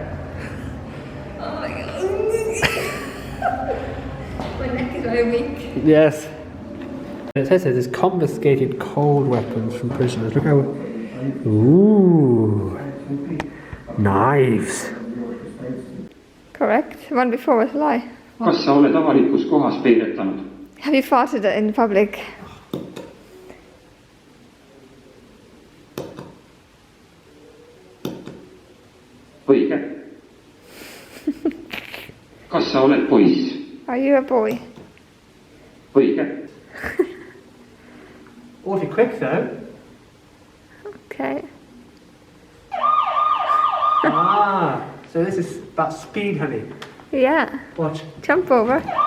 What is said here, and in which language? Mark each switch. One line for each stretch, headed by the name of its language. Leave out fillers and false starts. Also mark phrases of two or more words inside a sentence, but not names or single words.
English: Oh my god. My neck is very weak. Yes. It says there's confiscated cold weapons from prisoners. Look how. Ooh. Knives. Correct. The one before was a lie.
Estonian: Kas sa oled avalikus kohas peidetanud?
English: Have you farted in public?
Estonian: Õige. Kas sa oled poiss?
English: Are you a boy?
Estonian: Õige.
English: Awfully quick though. Okay. Ah, so this is about speed, honey. Yeah. Watch. Jump over.